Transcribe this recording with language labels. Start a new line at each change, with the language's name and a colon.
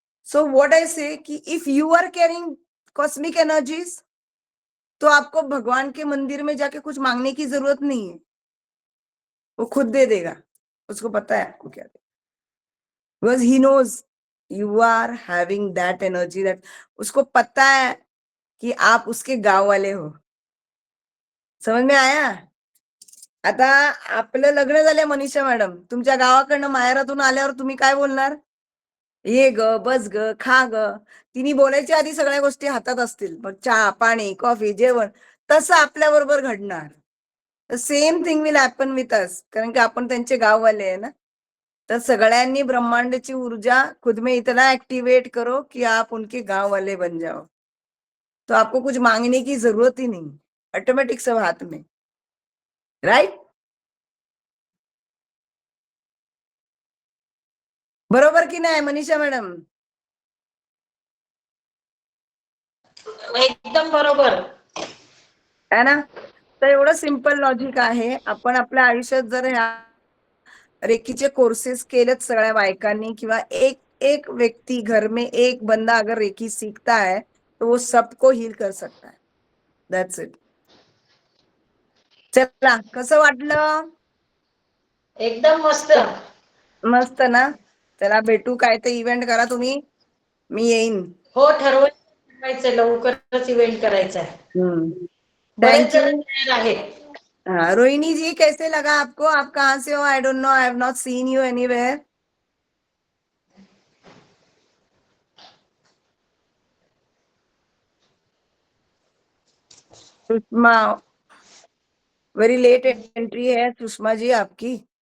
English: so what I say कि if you are carrying cosmic energies,
Hindi: तो आपको भगवान के मंदिर में जाके कुछ मांगने की जरूरत नहीं है, वो खुद दे देगा। उसको पता है आपको क्या देगा,
English: because he knows you are having that energy,
Hindi: that उसको पता है कि आप उसके गाव वाले हो। समझ में आया?
Marathi: आता आपलं लग्न झालंय मनीषा मॅडम, तुमच्या गावाकडनं माहेरातून आल्यावर तुम्ही काय बोलणार? ये ग, बस ग, खा ग, तिने बोलायच्या आधी सगळ्या गोष्टी हातात असतील, मग चहा पाणी कॉफी जेवण तसं आपल्या बरोबर घडणार।
English: same thing will happen with us,
Marathi: कारण की आपण त्यांचे गाववाले आहे ना। तर सगळ्यांनी ब्रह्मांडाची ऊर्जा
Hindi: खुद में इतना एक्टिवेट करो कि आप उनके गांव वाले बन जाओ, तो आपको कुछ मांगने की जरूरत ही नहीं, ऑटोमेटिक सब हाथ में, राइट?
Marathi: बरोबर की नाही मनीषा मॅडम? एकदम बरोबर है ना? तर एवढं सिंपल लॉजिक आहे। आपण आपल्या आयुष्यात जर ह्या रेकीचे कोर्सेस केलेत सगळ्या बायकांनी, किंवा
Hindi: एक एक व्यक्ति घर में एक बंदा अगर रेकी सीखता है तो वो सबको हील कर सकता है।
English: That's it.
Marathi: चला, कसं वाटलं? एकदम मस्त मस्त ना? चला भेटू, काय ते इव्हेंट करा तुम्ही, मी येईन। हो ठरवायचं लवकरच इव्हेंट करायचा आहे बरेच जण यू। तयार आहेत
Hindi: हाँ, रोहिणी जी कैसे लगा आपको? आप कहाँ से हो?
English: I don't know, I have not seen you anywhere.
Hindi: Sushma, very late entry है सुषमा जी आपकी.